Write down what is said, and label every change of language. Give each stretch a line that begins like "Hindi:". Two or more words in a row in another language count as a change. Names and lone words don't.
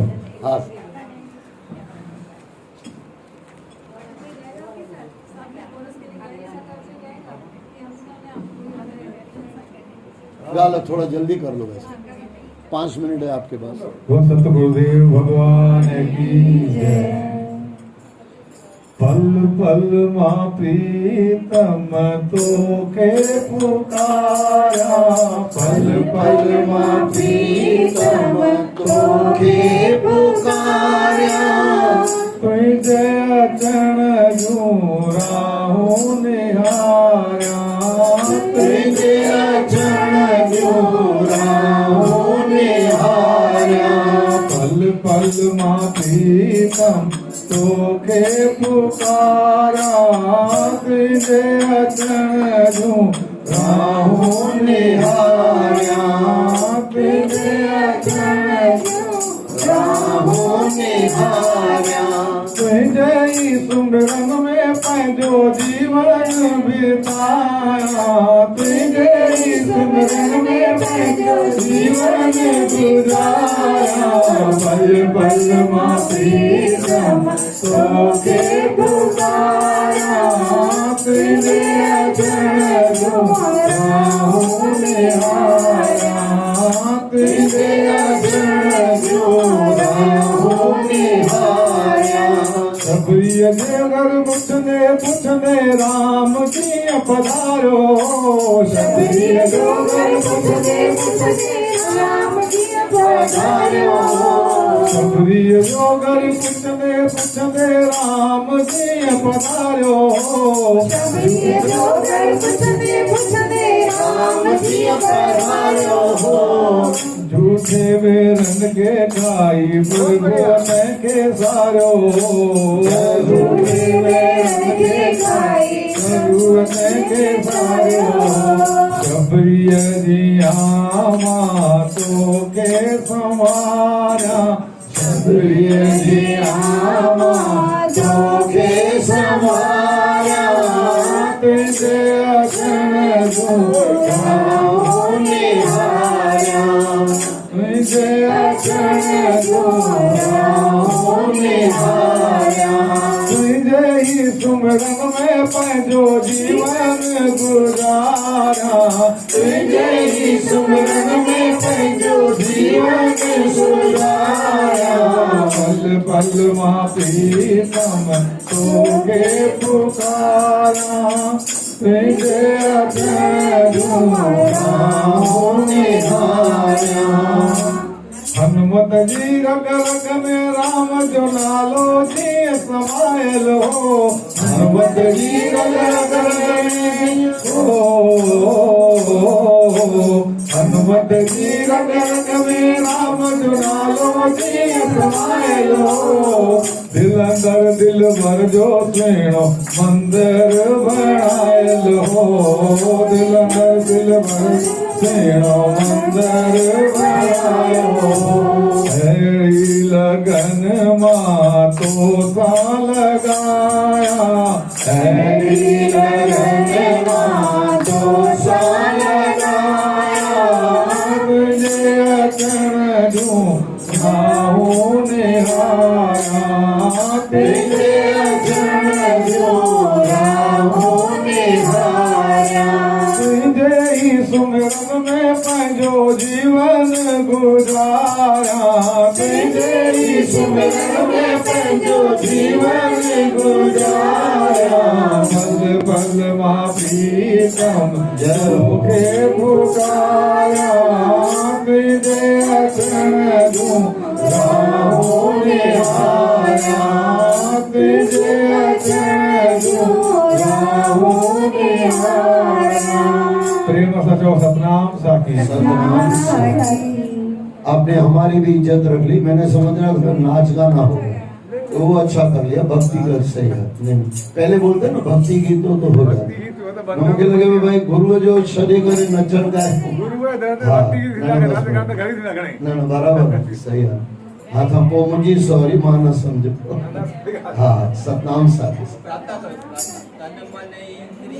Hindi: हाँ गालो, थोड़ा जल्दी कर लो, वैसे 5 मिनट है आपके पास। वो सतगुरुदेव भगवान की जय।
Sindhi: पल पल माँ प्रीतम तो के पुकारा, पल पल माँ प्रीतम तो के पुकारा। कोई जय चरण जूरा हो निहारा, कोई जय चरण जूरा हो निहारा। पल पल माँ प्रीतम तोखे पुकारा, तुझे अचन राहु निहारा, तुझे अचन राहु निहारा। तुझे ही सुमरन में पंहिंजो जीवन बिताया, तुझे ही सुमरन में पंहिंजो जीवन गुजारा। पल पल मां प्रीतम तोखे पुकारा, तुझे अचण जो राहूं निहारा, तुझे अचण जो राहूं निहारा। सबरीअ जे घर पुछंदे राम कीअं पधारियो, सबरीअ जो घर पुछंदे राम कीअं पधारियो, सबरीअ जो घर पुछंदे राम कीअं पधारियो, सबरीअ जो घर पुछंदे राम कीअं पधारियो। झूठे वेरन के खाई प्रभु के सारो, झूठे वेरन के खाई प्रभु के सारो। सबरीअ जिया मां तोखे संवारा, सबरीअ जिया मां तोखे संवारा। तुझे अचण जो राहूं निहारा, तुझे अचण जो राहूं निहारा। तुझे ही सुमरन में पंहिंजो जीवन गुजारा, तुझे ही सुमरन में पंहिंजो जीवन गुजारा। पल पल मां प्रीतम तोखे पुकारा, तुझे अचण जो राहूं निहारा। हनुमत जी रग रग में राम जो नालो जी समायलो, हनुमत जी रग रग में हनुमत जी रग रग में राम जो नालो जी समायलो। दिल अंदर दिल भर जो सुहिणो मंदिर बणायलो, दिल अंदर दिल भर सुहिणो मंदिर बणायो। अहिड़ी लगन मां तोसां लॻाया, अहिड़ी लगन मां तोसां लॻाया। तुझे अचण जूं राहूं निहारा, तुझे अचण जूं राहूं निहारा। तुझे ही सुमरन में पंहिंजो जीवन गुजारा, तुझे ही सुमरन में पंहिंजो जीवन गुजारा। पल पल मां प्रीतम तोखे पुकारा, तुझे अचण जूं राहूं निहारा, तुझे अचण जूं राहूं निहारा। प्रेम सचो सतनाम साखी, सतनाम साखी।
Hindi: आपने हमारी भी इज्जत रख ली। मैंने समझ रहा था नाच गाना हो तो वो अच्छा कर लिया, भक्ति का सही है। नहीं पहले बोलते ना भक्ति गीतों तो हो जाता, मुझे लगे भाई
Sindhi: गुरु जो छॾे करे नचण गाए,
Hindi: न बराबर सही है।
Sindhi: हाँ था पो मुझी सॉरी मां न समझो। हाँ सतनाम साखी।